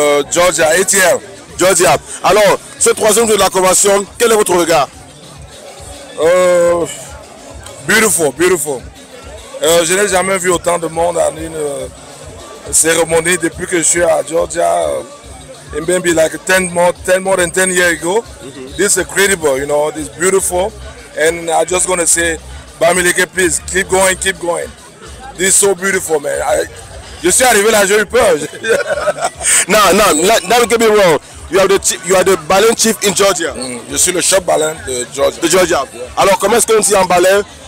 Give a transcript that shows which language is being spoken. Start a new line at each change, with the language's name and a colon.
English: Georgia, ATL. Georgia.
French: Alors, ce 3e jour de la convention, quel est votre regard?
English: Beautiful, beautiful.
French: Je n'ai jamais vu autant de monde à une cérémonie depuis que je suis à Georgia.
English: It may be like 10 more than 10 years ago. This is incredible, you know, this is beautiful. And I'm just going to say, Bamileke, please, keep going, keep going. This is so beautiful, man.
French: Je suis arrivé là, j'ai eu peur.
English: Now get me wrong. You are the Balen chief in Georgia.
French: Je suis le chef Balen de Georgia. De Georgia. Alors, comment est-ce qu'on dit en Balen?